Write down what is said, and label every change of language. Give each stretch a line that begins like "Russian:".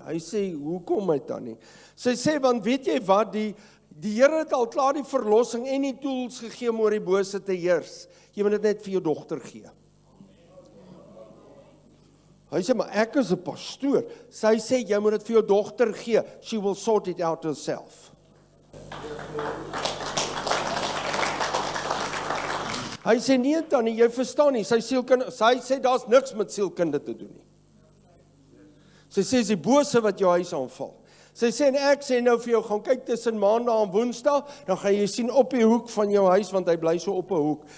Afrikaans: Hy sê, hoekom hy dan nie? Sy sê, want weet jy wat, die Here het al klaar die verlossing en die tools gegee om oor die bose te heers. Jy moet dit net vir jou dogter gee. Hy sê, maar ek is 'n pastoor. Sy sê, jy moet dit vir jou dogter gee.
English: She will sort it out herself.
Afrikaans: Hy sê, nee Tannie, jy verstaan nie, sy sê, daar's niks met sielkunde te doen nie. Sy sê, is die bose wat jou huis aanval. Sy sê, en ek sê nou vir jou, gaan kyk tussen maandag en woensdag, dan gaan jy sien op die hoek van jou huis, want hy bly so op 'n hoek.